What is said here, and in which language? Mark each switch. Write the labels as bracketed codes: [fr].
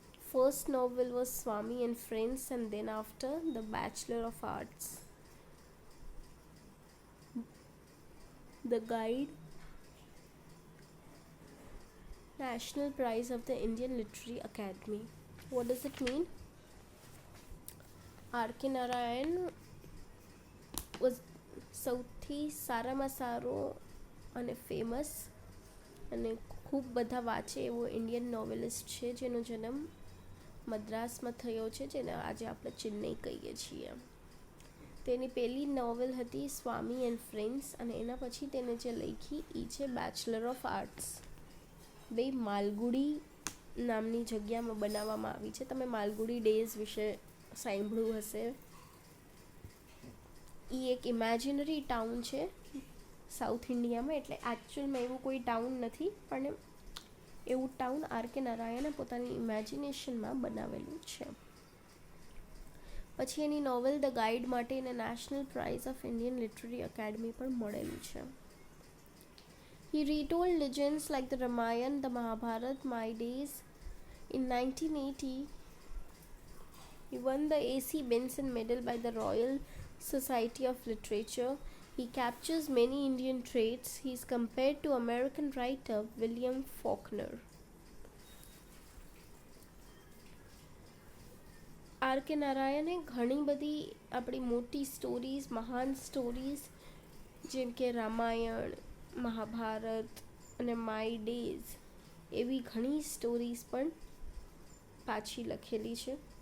[en] First novel was Swami and Friends, and then after The Bachelor of Arts. The Guide, National Prize of the Indian Literary Academy. What does it mean? R.K. Narayan was [gu] સૌથી સારામાં સારો અને famous અને ખૂબ બધા વાંચે એવો Indian નોવેલિસ્ટ છે, જેનો જન્મ મદ્રાસમાં થયો છે, જેને આજે આપણે ચેન્નઈ કહીએ છીએ. તેની પહેલી નોવેલ હતી સ્વામી એન્ડ ફ્રેન્ડ્સ, અને એના પછી તેને જે લખી એ છે બેચલર ઓફ આર્ટ્સ. બે માલગુડી નામની જગ્યામાં બનાવવામાં આવી છે. તમે માલગુડી ડેઝ વિશે સાંભળ્યું હશે. એ એક ઇમેજિનરી ટાઉન છે સાઉથ ઇન્ડિયામાં, એટલે એકચ્યુઅલમાં એવું કોઈ ટાઉન નથી, પણ એવું ટાઉન આર.કે. નારાયણે પોતાની ઇમેજિનેશનમાં બનાવેલું છે. પછી એની નોવેલ ધ ગાઈડ માટે એને national price of Indian literary academy પણ મળેલું છે. [en] He retold legends like the Ramayana, the Mahabharata, My Days. In 1980, he won the A.C. Benson Medal by the Royal Society of Literature. He captures many Indian traits. He is compared to American writer William Faulkner. [gu] R.K.. નારાયણે ઘણી બધી આપણી મોટી stories, મહાન stories જેમ કે રામાયણ, મહાભારત અને my days એવી ઘણી સ્ટોરીઝ પણ પાછી લખેલી છે.